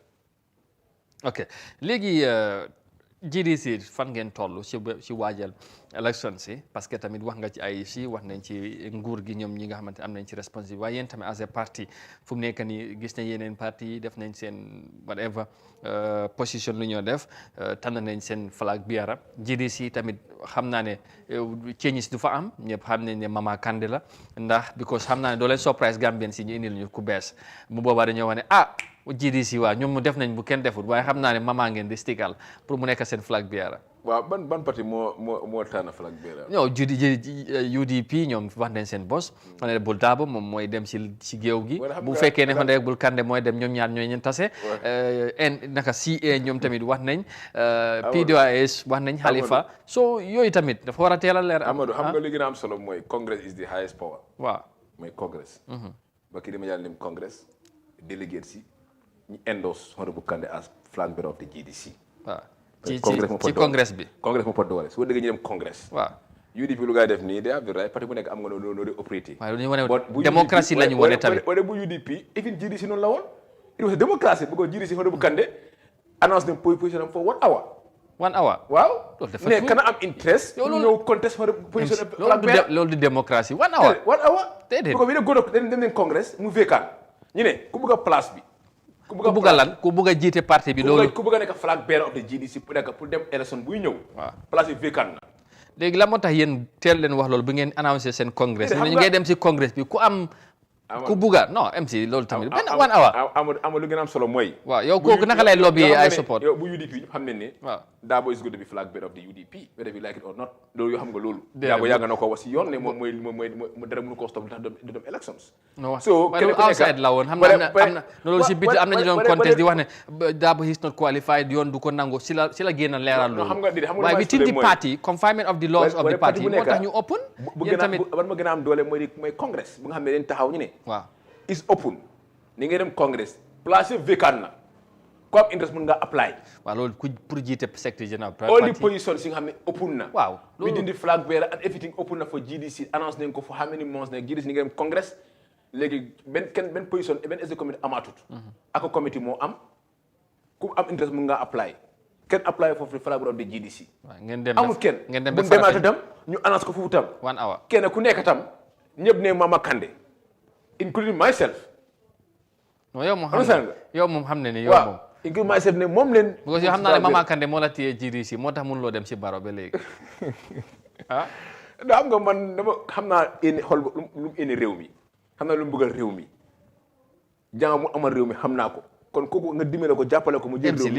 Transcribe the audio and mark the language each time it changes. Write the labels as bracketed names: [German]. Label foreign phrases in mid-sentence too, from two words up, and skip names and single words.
[Wolof] ok léegi GDC fan ngeen toll ci waajal élection si [French] parce que [Wolof] tamit wax nga ci ay si wax nañ ci nguur gi ñoom ñi nga xamante am nañ ci responsabilité waaye yéen tamit [English] as a [Wolof] parti fu mu nekk nii gis nañ yeneen parti yi def nañ seen [English] whatever position [Wolof] lu ñoo def tànn nañ seen [English] flag bearer [Wolof] GDC tamit xam naa ne changes du fa am ñëpp xam nañ ne Mama Kandeh la ndax because xam naa ne doo leen surprise Gambien si ñu indil ñu ku bees mu boobaa dañoo wax ne GDC waaw ñoom mu def nañ bu kenn deful waaye xam naa ne Mama ngeen di stigal pour mu nekk seen [English] flag bearer. [Wolof] waaw ban parti moo tànn [English] flag bearer. [Wolof] non UDP ñoom wax nañ seen boss. Honorable Dabo moom mooy dem si géew gi. bu fekkee ne Honorable Kandeh mooy dem ñoom ñaar ñooy ñeen tase. naka CA ñoom tamit wax nañ. PDOIS wax nañ Halifa so yooyu tamit dafa war a teel a leer. Amadou xam nga li gën a am solo mooy [English] Congress is the highest power. [Wolof] waaw mooy Congress. ba kii dama yàlla nim Congress délégué si. [English] ñu endorse Honorable Kandeh as flag bearer of the GDC. [Wolof] waaw ci congrès bi. congrès moo pot doole soo déggee ñu dem congrès. waaw UDP lu ngay def nii day [English] have the right [Wolof] parti bu nekk am nga noonu di operating. waaw dañu wane démocratie la ñu wane tamit. wala bu UDP even GDC noonu la woon. [English] it was a democracy because GDC Honorable Kandeh announced them position for 1 hour. 1 hour. [Wolof] waaw. loolu dafa tuuti kana am interest. yow loolu ñëw [English] contest position flag bearer. [Wolof] loolu di démocratie 1 hour. 1 hour. déedéet [English] because we [Wolof] ne góor dem nañ congrès mu vacant ñu ne ku bëgg a place bi. ku bugg a lan ku bugg a jiite parti bi loolu ku bugg a nekk [English] flag bearer of the GDC [Wolof] pour dem élection buy ñëw. waaw place bi vacant na. léegi la moo tax yéen teel leen wax loolu bu ngeen annoncé seen congrès. ñu ngay dem si congrès bi ku am. ku bugg a non MC loolu tamit benn 1 hour. Amadou lu gën a am solo mooy. waaw yow kooku naka lay lobby ay support. yow bu UDP ñu xam ne ne. waaw [English] Dabo is going to be flag bearer of the UDP whether we like it or not [Wolof] loolu yoo xam nga loolu. Dabo yàgg na ko wax si yoon ne moom mooy dara mënu ko stop tax du dem elections. so kenn ku outside la woon xam na am na loolu si biti am na ñu doon contest di wax ne Dabo [English] is not qualified [Wolof] yoon du ko nangu si la génn leeral loolu. [English] waaye within the party confinement of the laws of the party [Wolof] moo tax ñu open. yéen tamit ban ma gën a am doole mooy congrès bu nga xam ne dañ taxaw ñu ne. waaw [English] is open [Wolof] ni ngay dem congrès place vacant na ku am interest mën nga apply. waaw loolu pour jiite secrétaire général. [English] all the positions [Wolof] yi nga xam ne open na. waaw loolu [English] within the flag bearer and everything [Wolof] open na for GDC annonce nañ ko [English] for how many months [Wolof] ne GDC ni ngay dem congrès léegi benn position benn [English] executive committee [Wolof] amaatut. ak committee moo am ku am interest mën nga apply kenn apply foofu [English] flag bearer of the GDC. [Wolof] waaw ngeen dem amul kenn ngeen dem bu demaat tam ñu annonce ko foofu tam. 1 hour kenn ku nekk tam ñëpp ne Mama Kandeh [English] including myself. [Wolof] non yow moom xam ne ni yow moom. [English] including myself [Wolof] ne moom leen. because yow xam naa ne Mama Kandeh moo la téye GDC moo tax mënuloo dem si baro ba léegi ah. xam nga man dama xam naa xool lu mu indi réew mi xam naa lu mu bëggal réew mi jàng mu amal réew mi xam naa ko kon kooku nga dimbale ko jàppale ko mu jël réew mi